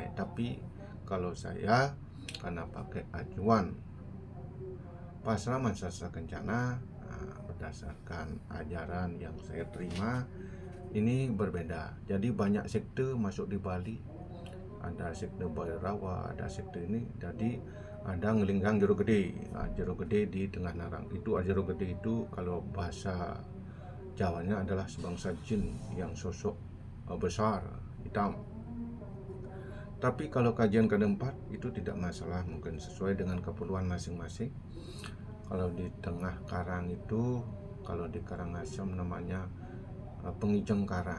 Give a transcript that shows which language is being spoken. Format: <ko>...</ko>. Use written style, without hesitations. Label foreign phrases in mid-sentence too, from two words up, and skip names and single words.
<id>Tapi kalau saya karena pakai acuan Pasraman Sastra Kencana, berdasarkan ajaran yang saya terima, ini berbeda. Jadi banyak sekte masuk di Bali. Ada sekte Bhairawa, ada sekte ini. Jadi ada ngelinggang Jero Gede. Jero Gede di tengah Narang. Itu Jero Gede itu kalau bahasa Jawanya adalah sebangsa jin yang sosok besar, hitam. Tapi kalau kajian keempat itu tidak masalah, mungkin sesuai dengan keperluan masing-masing. Kalau di tengah karang itu, kalau di Karangasem namanya pengijeng karang.</id>